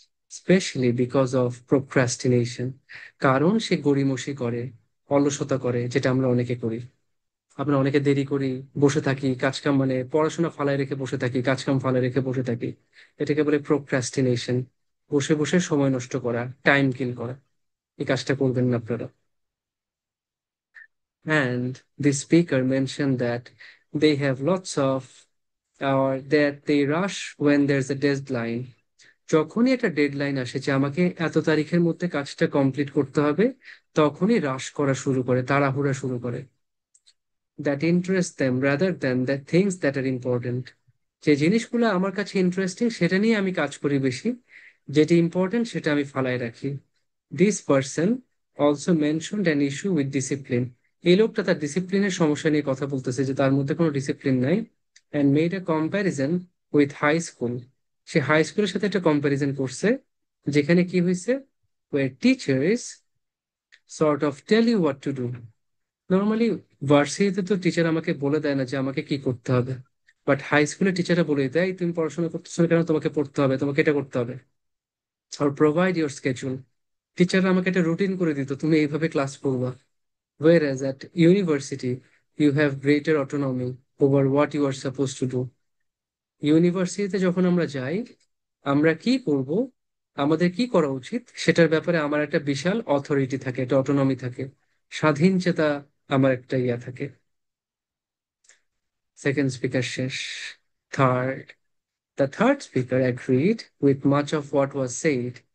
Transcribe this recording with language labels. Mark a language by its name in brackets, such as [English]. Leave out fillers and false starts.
[English] specially because of procrastination, [Bangla] কারণ সে গড়িমসি করে, অলসতা করে, যেটা আমরা অনেকে করি। আমরা অনেকে দেরি করি, বসে থাকি, কাজকাম মানে পড়াশোনা ফালায় রেখে বসে থাকি, কাজকাম ফালায় রেখে বসে থাকি, এটাকে বলে প্রোক্রাস্টিনেশন। বসে বসে সময় নষ্ট করা, টাইম কিল করা, এই কাজটা করবেন না আপনারা। [English] And the speaker mentioned that they have lots of, or that they rush when there's a deadline. [Bangla] যখনই একটা ডেডলাইন আসে যে আমাকে এত তারিখের মধ্যে কাজটা কমপ্লিট করতে হবে, তখনই রাশ করা শুরু করে, তাড়াহুড়া শুরু করে। [English] That interest them rather than the things that are important. [Bangla] যে জিনিসগুলো আমার কাছে ইন্টারেস্টিং সেটা নিয়ে আমি কাজ করি বেশি, যেটা ইম্পর্টেন্ট সেটা আমি ফালায় রাখি। [English] This person also mentioned an issue with discipline. [Bangla] এই লোকটা তার ডিসিপ্লিনের সমস্যা নিয়ে কথা বলতেছে, যে তার মধ্যে কোনো ডিসিপ্লিন নাই। [English] And made a comparison with high school. [Bangla] Say high স্কুলের সাথে একটা কম্প্যারিজন করছে, যেখানে কি হয়েছে, [English] Way teachers sort of tell you what to do. [Bangla] Normally ভার্সিটিতে তো টিচার আমাকে বলে দেয় না যে আমাকে কি করতে হবে, বাট হাই স্কুলে টিচাররা বলে দেয় তুমি পড়াশোনা করতেছো না কেন, তোমাকে পড়তে হবে, তোমাকে এটা করতে হবে, আর [English] Provide your schedule. [Bangla] টিচাররা আমাকে একটা রুটিন করে দিত, তুমি এইভাবে ক্লাস করবা। [English] Whereas at university, you have greater autonomy over what you are supposed to do. [Bangla] ইউনিভার্সিটিতে যখন আমরা যাই, আমরা কি করব, আমাদের কি করা উচিত, সেটার ব্যাপারে আমার একটা বিশাল অথরিটি থাকে, একটা অটোনমি থাকে, স্বাধীন চেতা আমার একটা ইয়া থাকে। সেকেন্ড স্পিকার শেষ। [English] Third, the third speaker agreed with much of what was said.